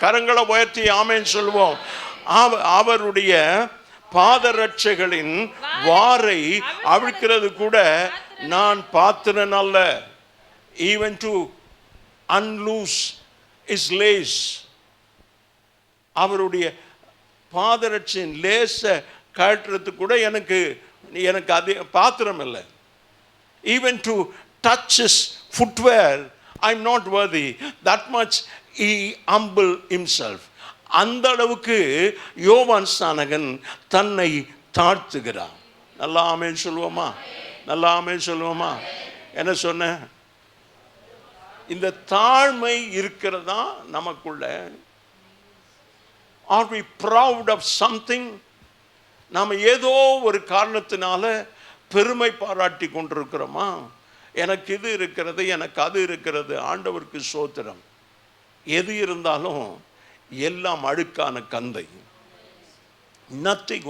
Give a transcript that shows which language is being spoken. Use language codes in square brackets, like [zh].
[ta] கரங்களை உயர்த்தி ஆமென் சொல்லுவோம். அவருடைய பாதரட்சைகளின் வாரை அவிழ்க்கிறது கூட நான் பாத்திரன் அல்ல. [en] Even to unloose his lace. [ta] அவருடைய பாதரட்சின் லேச கழட்டுறதுக்கு கூட எனக்கு அது பாத்திரம் இல்லை. [en] Even to touch his footwear, I'm not worthy. That much he humble himself. [ta] அந்த அளவுக்கு யோவான் ஸ்நானகன் தன்னை தாழ்த்துகிறார். நல்லா ஆமென் சொல்லுவோமா? நல்லா ஆமென் சொல்லுவோமா? என்ன சொன்ன? இந்த தாழ்மை இருக்கிறதா நமக்குள்ள? [en] Are we proud of something? [ta] நாம் ஏதோ ஒரு காரணத்தினால பெருமை பாராட்டி கொண்டிருக்கிறோமா? எனக்கு இது இருக்கிறது, எனக்கு அது இருக்கிறது. ஆண்டவருக்கு ஸ்தோத்திரம். எது இருந்தாலும் எல்லாம் அழுக்கான கந்தை. நத்திங்.